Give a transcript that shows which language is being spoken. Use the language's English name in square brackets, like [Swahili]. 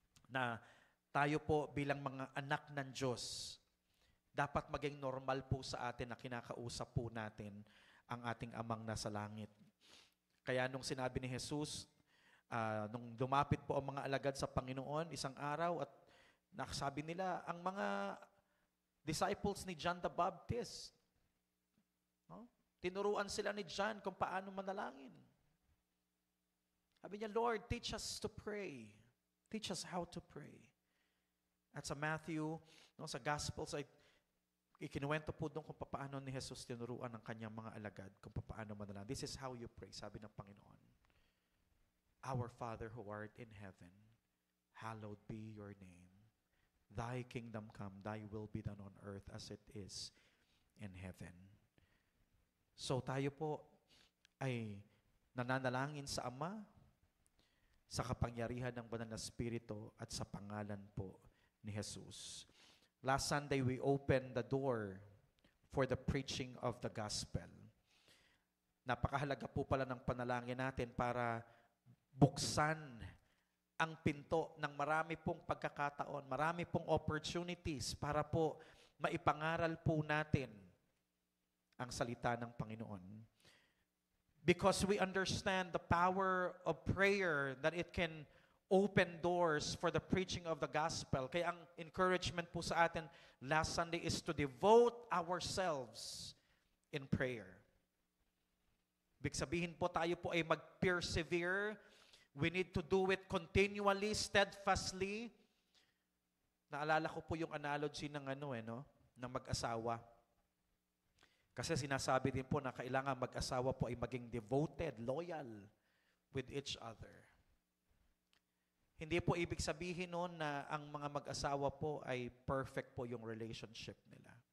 [Filipino] Na tayo po bilang mga anak ng Diyos, dapat maging normal po sa atin na kinakausap po natin ang ating amang nasa langit. Kaya nung sinabi ni Jesus, nung lumapit po ang mga alagad sa Panginoon isang araw at nakasabi nila, ang mga disciples ni John the Baptist, no? Tinuruan sila ni John kung paano manalangin. Sabi niya, [English] Lord, teach us to pray. Teach us how to pray. [Filipino] At sa Matthew, sa Gospels, ay ikinuwento po doon kung paano ni Jesus tinuruan ng kanyang mga alagad kung paano manalangin. [English] This is how you pray, [Filipino] sabi ng Panginoon. [English] Our Father who art in heaven, hallowed be your name. Thy kingdom come, thy will be done on earth as it is in heaven. [Filipino] So tayo po ay nananalangin sa Ama, sa kapangyarihan ng Banal na Espiritu at sa pangalan po ni Jesus. [English] Last Sunday, we opened the door for the preaching of the gospel. [Filipino] Napakahalaga po pala ng panalangin natin para buksan ang pinto ng marami pong pagkakataon, marami pong opportunities para po maipangaral po natin ang salita ng Panginoon. [English] Because we understand the power of prayer, that it can open doors for the preaching of the gospel. [Filipino] Kaya ang [English] encouragement [Filipino] po sa atin [English] last Sunday is to devote ourselves in prayer. [Filipino] Ibig sabihin po tayo po ay mag-persevere. [English] We need to do it continually, steadfastly. [Filipino] Naalala ko po yung analogy ng ng mag-asawa. Kasi sinasabi din po na kailangan mag-asawa po ay maging [English] devoted, loyal with each other. [Filipino] Hindi po ibig sabihin noon na ang mga mag-asawa po ay perfect po yung relationship nila.